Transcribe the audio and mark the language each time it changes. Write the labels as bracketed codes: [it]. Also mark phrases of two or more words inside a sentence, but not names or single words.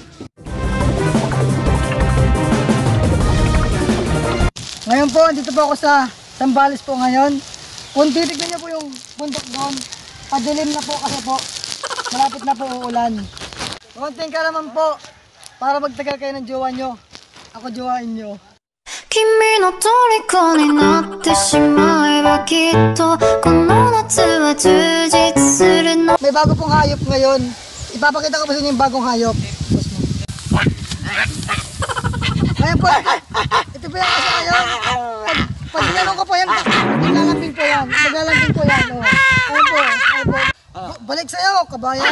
[tl] Ngayon po, dito po ako sa Zambales po ngayon. Kung titignan niyo po yung bundok doon, padilim na po kasi po, malapit na po uulan. Konting karaman po, para magtagal kayo ng jowa nyo. Ako jowain nyo. [ja] 君の虜になってしまえばきっとこの夏は充実するの [tl] May bago pong hayop ngayon. Ipapakita ko po sa inyo yung bagong hayop. Ngayon po, ito po yung kasi ngayon. Pag tinanong ko po yan, maglalambing po yan. Maglalambing po yan. Oh. Ayun po. Balik sa'yo, kabayan.